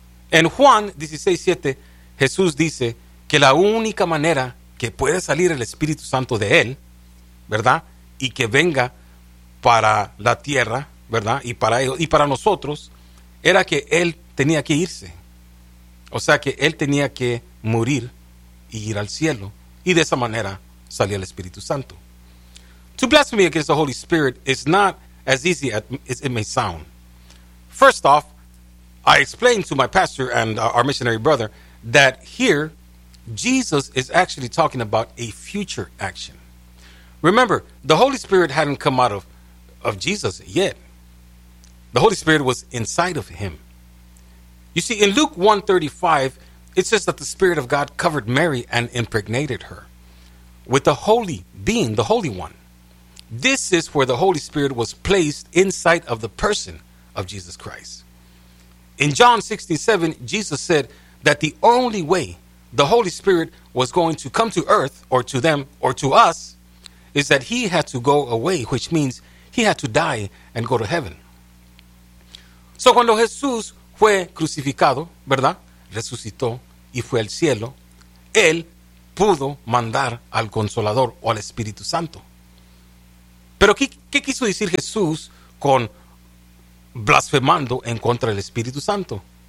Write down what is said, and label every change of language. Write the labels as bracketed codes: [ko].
[es] En Juan 16:7, Jesús dice que la única manera que puede salir el Espíritu Santo de él, ¿verdad?, y que venga para la tierra, ¿verdad?, y para ellos y para nosotros, era que él tenía que irse. O sea, que él tenía que morir y ir al cielo, y de esa manera salía el Espíritu Santo. [en] To blaspheme against the Holy Spirit is not as easy as it may sound. First off, I explained to my pastor and our missionary brother that here Jesus is actually talking about a future action. Remember, the Holy Spirit hadn't come out of Jesus yet. The Holy Spirit was inside of him. You see, in Luke 1:35, it says that the Spirit of God covered Mary and impregnated her with the Holy Being, the Holy One. This is where the Holy Spirit was placed inside of the person of Jesus Christ. In John 16:7, Jesus said that the only way the Holy Spirit was going to come to earth, or to them, or to us, is that he had to go away, which means he had to die and go to heaven. [es] So cuando Jesús fue crucificado, ¿verdad?, resucitó y fue al cielo, Él pudo mandar al Consolador o al Espíritu Santo. Pero ¿qué quiso decir Jesús con blasfemando en contra del Espíritu Santo?